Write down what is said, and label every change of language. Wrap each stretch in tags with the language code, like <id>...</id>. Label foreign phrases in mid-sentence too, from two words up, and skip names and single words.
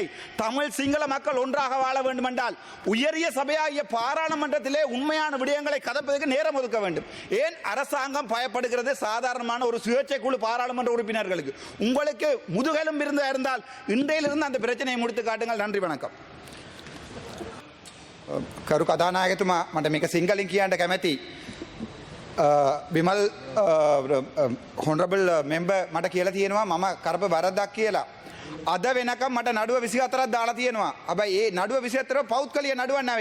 <ta>தமிழ் சிங்கள மக்கள் ஒன்றாக வாழ வேண்டும் என்றால் உயரிய சபையாகிய பாராளுமன்றத்திலே உண்மையான விடயங்களை கதைப்பதற்கு நேரம் ஒதுக்க வேண்டும். ஏன் அரசாங்கம் பயப்படுகிறது சாதாரணமான ஒரு சுயேட்சை குழு பாராளுமன்ற உறுப்பினர்களுக்கு? உங்களுக்கு முதுகெலும் இருந்தால் இன்றையிலிருந்து அந்த பிரச்சனையை முடித்து காட்டுங்கள். நன்றி, வணக்கம்.</ta> <si>කරු කතානායකතුමා මට මේක සිංහලෙන් කියන්න කැමැති. විමල්</si> <en>honourable member</en> <si>මට කියලා තියෙනවා මම කරපු වරදක් කියලා. අද වෙනකම් මට නඩුව 24ක් දාලා තියෙනවා. හැබැයි ඒ නඩුව 24 පෞද්ගලික නඩුවක් නෙවෙයි.</si>